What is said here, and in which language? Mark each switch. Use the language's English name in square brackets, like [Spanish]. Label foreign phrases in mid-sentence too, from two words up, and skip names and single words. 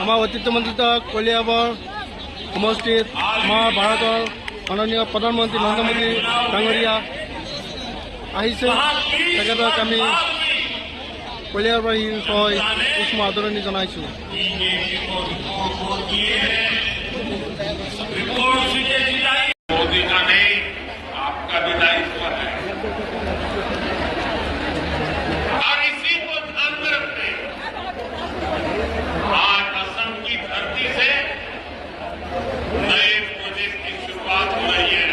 [Assamese] আমাৰ অতীত মন্ত্ৰী কলিয়াবৰ সমষ্টিত আমাৰ ভাৰতৰ মাননীয় প্ৰধানমন্ত্ৰী নৰেন্দ্ৰ মোদী ডাঙৰীয়া আহিছে। তেখেতক আমি কলিয়াবাৰী হৈ উষ্ম আদৰণি জনাইছোঁ। [Hindi] मोदी का नहीं, आपका भी दायित्व है और इसी को ध्यान में रखते आज असम की धरती से नए प्रोजेक्ट की शुरुआत हो रही है।